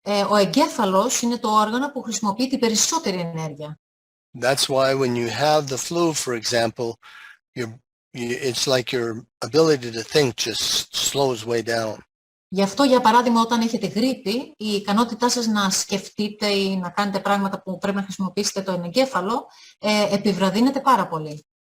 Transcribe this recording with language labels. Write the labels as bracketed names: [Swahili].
[Greek] Ο εγκέφαλος είναι το όργανο που χρησιμοποιεί την περισσότερη ενέργεια. [English] That's why when you have the flu, for example, it's like your ability to think just slows way down. [Greek] Γι' αυτό, για παράδειγμα, όταν έχετε γρίπη, η ικανότητά σας να σκεφτείτε ή να κάνετε πράγματα που πρέπει να χρησιμοποιήσετε το εγκέφαλο επιβραδύνεται πάρα πολύ.